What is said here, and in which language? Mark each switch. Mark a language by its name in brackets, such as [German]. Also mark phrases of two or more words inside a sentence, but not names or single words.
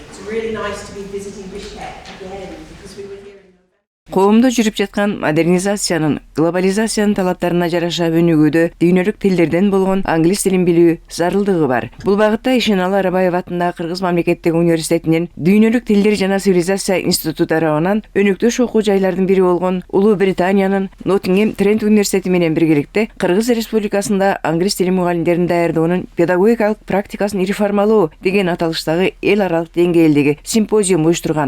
[English] really nice to be visiting Bishkek again because we were here in November. [Kyrgyz] Коомдо жүрүп жаткан модернизациянын, глобализациянын талаптарына жараша өнүгүүдө дүйнөлүк тилдерден болгон англис тилин билүү зарылдыгы бар. Бул багытта Ишеналы Арабаев атындагы Кыргыз мамлекеттик университетинин дүйнөлүк тилдер жана цивилизация институту тарабынан өнүктүш окуу жайлардын бири болгон Улуу Британиянын Ноттингем Трент университети менен биргеликте Кыргыз Республикасында англис тили мугалимдерин даярдоонун педагогикалык практикасын реформалоо деген аталыштагы эл аралык деңгээлдеги симпозиум уюштурган.